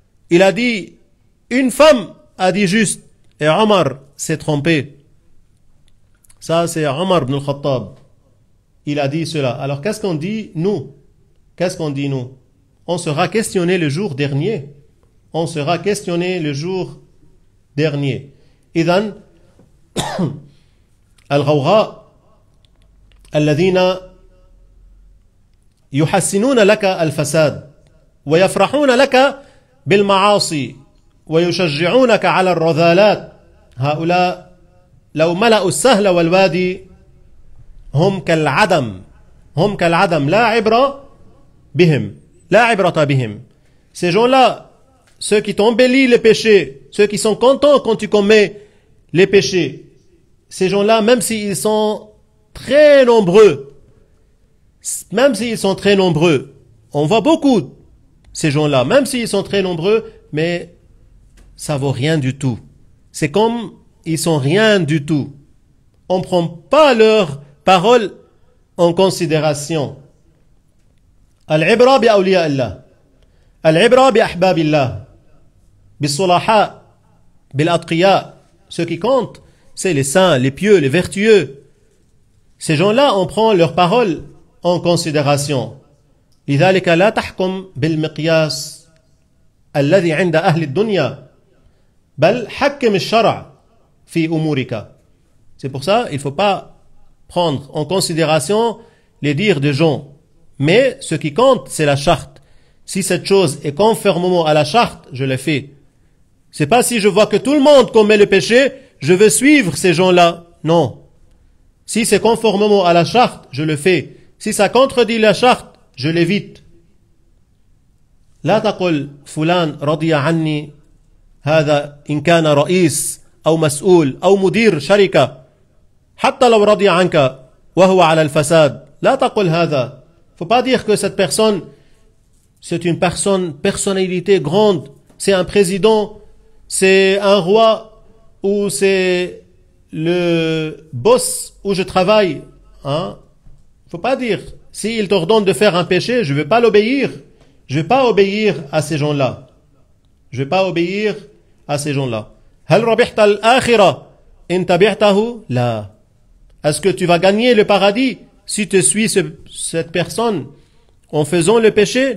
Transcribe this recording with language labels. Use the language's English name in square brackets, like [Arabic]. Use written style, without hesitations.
[French] Il a dit, une femme a dit juste, et Omar s'est trompé. Ça, c'est Omar ibn al-Khattab. Il a dit cela. Alors, qu'est-ce qu'on dit, nous? Qu'est-ce qu'on dit, nous? On sera questionné le jour dernier. On sera questionné le jour dernier. [Arabic] إذن الغوغاء الذين يحسنون لك الفساد ويفرحون لك بالمعاصي ويشجعونك على الرذالات هؤلاء لو ملأوا السهل والوادي هم كالعدم لا عبرة بهم لا عبرة بهم. [French] Ces gens-là, ceux qui t'embellissent les péchés, ceux qui sont contents quand tu commets les péchés, ces gens-là, même s'ils sont très nombreux, on voit beaucoup ces gens-là, même s'ils sont très nombreux, mais ça vaut rien du tout. C'est comme ils sont rien du tout. On ne prend pas leurs paroles en considération. [Arabic] العبرة بأولياء الله العبرة بأحباب الله بالصلحاء بالأتقياء. [French] Ceux qui comptent, c'est les saints, les pieux, les vertueux. Ces gens-là, on prend leurs paroles en considération. [Arabic] لذلك لا تحكم بالمقياس الذي عند أهل الدنيا بل حكم الشرع في أمورك. [French] C'est pour ça, il ne faut pas prendre en considération les dires des gens. Mais ce qui compte, c'est la charte. Si cette chose est conformément à la charte, je le fais. C'est pas si je vois que tout le monde commet le péché, je veux suivre ces gens-là. Non. Si c'est conformément à la charte, je le fais. Si ça contredit la charte, je l'évite. [Arabic] لا تقل فلان رضي عني هذا إن كان رئيس أو مسؤول أو مدير شركة حتى لو رضي عنك وهو على الفساد. لا تقل هذا. [French] Faut pas dire que cette personne, c'est une personnalité grande, c'est un président, c'est un roi, ou c'est le boss où je travaille. Hein? Faut pas dire, s'il t'ordonne de faire un péché, je vais pas l'obéir. Je vais pas obéir à ces gens-là. Je vais pas obéir à ces gens-là. [Arabic] هل ربحت الآخرة إن تبعته؟ لا. [French] Est-ce que tu vas gagner le paradis si tu suis cette personne en faisant le péché?